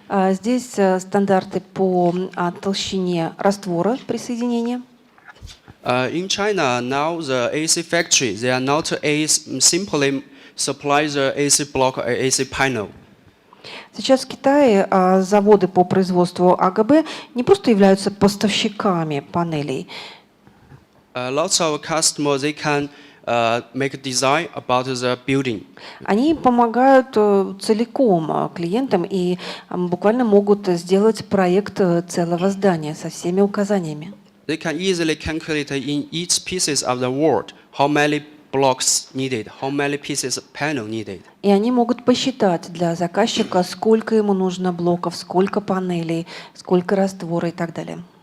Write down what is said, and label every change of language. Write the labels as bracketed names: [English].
[Russian] Здесь стандарты по толщине раствора при соединении. [English] In China now the AC factory they are not simply supply the AC block or AC panel. [Russian] Сейчас в Китае заводы по производству АГБ не просто являются поставщиками панелей. [English] Lots of customers they can make a design about the building. [Russian] Они помогают целиком клиентам и буквально могут сделать проект целого здания со всеми указаниями. [English] They can easily calculate in each pieces of the wall how many blocks needed, how many pieces of panel needed. [Russian] И они могут посчитать для заказчика, сколько ему нужно блоков, сколько панелей, сколько раствора и так далее.